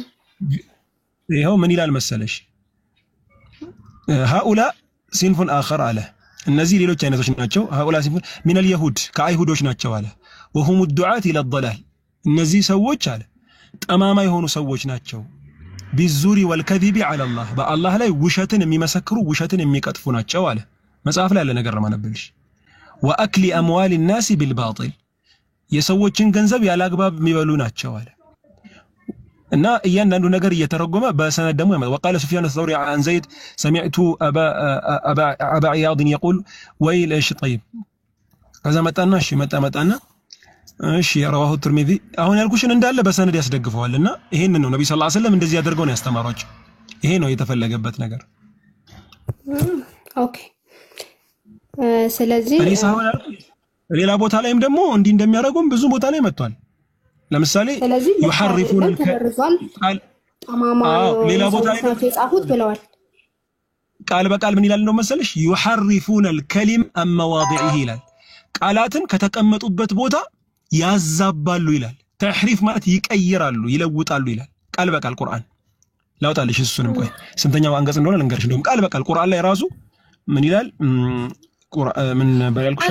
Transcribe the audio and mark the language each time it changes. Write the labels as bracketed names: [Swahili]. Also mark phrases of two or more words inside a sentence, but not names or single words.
[Amharic] ይሄው ምን ይላል መሰለሽ [Arabic] هؤلاء صنف آخر [Amharic] አለ እነዚህ ሌሎች አይነቶች ናቸው። [Arabic] هؤلاء صنف من اليهود [Amharic] ከአይሁዶች ናቸው አለ [Arabic] وهم دعاة إلى الضلال [Amharic] እነዚህ ሰዎች አለ ጠማማ የሆኑ ሰዎች ናቸው። [Arabic] بالزور والكذب على الله [Amharic] በአላህ ላይ ውሸትን የሚመሰክሩ ውሸትን የሚቀጥፉ ናቸው አለ መጽሐፍ ላይ ያለ ነገር ማነበልሽ [Arabic] وأكل أموال الناس بالباطل [Amharic] የሰዎችን ገንዘብ ያላግባብ የሚበሉ ናቸው አለ እና እያንዳንዱ ነገር እየተረጎመ በሰነድ ደግሞ [Arabic] وقال سفيان الثوري عن زيد سمعت ابا عياض يقول ويل ايش طيب [Amharic] ከዛ መጣና እሺ መጣና እሺ [Arabic] رواه الترمذي [Amharic] አሁን ያልኩሽን እንዳለ በሰነድ ያስደግፈዋልና ይሄንን ነው ነብዩ ሰለላሁ ዐለይሂ ወሰለም እንደዚህ ያደርገው ነው ያስተማሯቸው። ይሄ ነው የተፈለገበት ነገር። ኦኬ ስለዚህ ሌላ ቦታ ላይም ደግሞ እንዲህ እንደሚያደርጉም ብዙ ቦታ ላይ መጥቷል። ለምሳሌ ስለዚህ يحرفون ተበርዟል ጠማማ ሌላ ቦታ ላይ የጻፉት ብለዋል። ቃል በቃል ምን ይላል ነው መሰለሽ [Arabic] يحرفون الكلم عن مواضعه [Amharic] ይላል ቃላትን ከተቀመጡበት ቦታ ያዛባሉ ይላል ተሕሪፍ ማለት ይቀይራሉ ይለውጣሉ ይላል ቃል በቃል ቁርአን ላውጣልሽ እሱንም ቆይ ስንተኛው አንቀጽ እንደሆነ ልንገርሽ እንደውም ቃል በቃል ቁርአን ላይ ራሱ ምን ይላል ምን በያልኩሽ